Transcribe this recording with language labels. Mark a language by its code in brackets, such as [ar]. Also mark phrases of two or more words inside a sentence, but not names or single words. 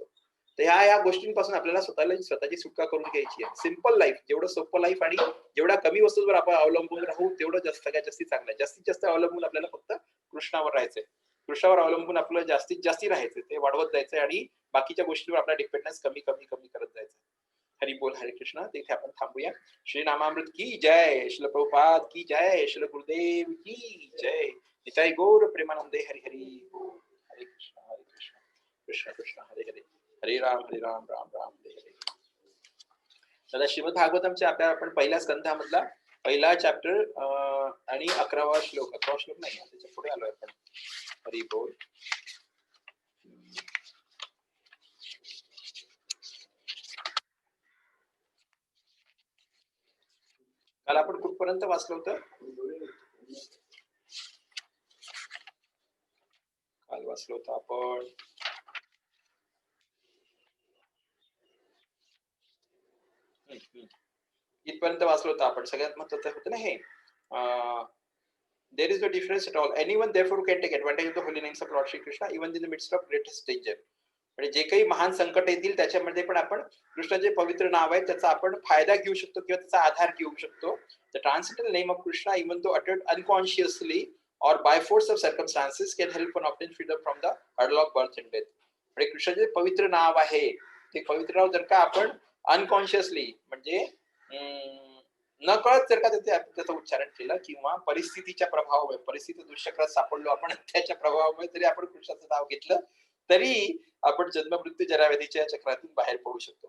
[mr] तर ह्या गोष्टींपासून आपल्याला स्वतःची सुटका करून घ्यायची आहे. [en] simple life, [mr] जेवढं सोपं लाईफ आणि जेवढ्या कमी वस्तूंवर आपण अवलंबून राहू तेवढं सगळ्यात जास्ती चांगलं आहे. जास्तीत जास्त अवलंबून आपल्याला फक्त कृष्णावर राहायचंय. कृष्णावर अवलंबून आपलं जास्तीत जास्ती राहायचंय, ते वाढवत जायचंय आणि बाकीच्या गोष्टींवर आपला डिपेंडन्स कमी करत जायचं. हरी बोल हरे कृष्णा. तिथे आपण थांबूया. श्री नामामृत की जय, श्रील प्रभुपाद की जय, श्रील गुरुदेव की जय. [bn] निताई गौर प्रेमानंदे. हरी हरी बोल. [sa] हरे कृष्णा कृष्ण कृष्ण हरे हरे, हरे राम राम राम हरे हरे. [mr] दादा श्रीमद भागवतमच्या आपण पहिल्या स्कंधामधला पहिला चॅप्टर आणि 11वा श्लोक नाही त्याच्या पुढे आलोय आपण. हरी बोल. काल आपण कुठपर्यंत वाचलं होतं? काल वाचलो होतं आपण इथपर्यंत वाचलो होतं आपण. सगळ्यात महत्त्वाचं होतं ना हे [en] there is no difference at all. Anyone therefore can take advantage of the holy names of Lord Shri Krishna even in the midst of greatest danger. [mr] म्हणजे जे काही महान संकट येतील त्याच्यामध्ये पण आपण कृष्णाचे पवित्र नाव आहे त्याचा आपण फायदा घेऊ शकतो किंवा त्याचा आधार घेऊ शकतो. [en] The transcendental name of Krishna, even though uttered unconsciously or by force of circumstances, can help one obtain freedom from the hurdle of birth and death. [mr] म्हणजे कृष्णाचे पवित्र नाव आहे ते पवित्र नाव जर का आपण अनकॉन्शियसली म्हणजे नकळत जर का त्याचं उच्चारण केलं किंवा परिस्थितीच्या प्रभावामुळे, परिस्थिती दुष्चक्रात सापडलो आपण, त्याच्या प्रभावामुळे जरी आपण कृष्णाचं नाव घेतलं तरी आपण जन्म मृत्यू जराव्याधीच्या चक्रातून बाहेर पडू शकतो.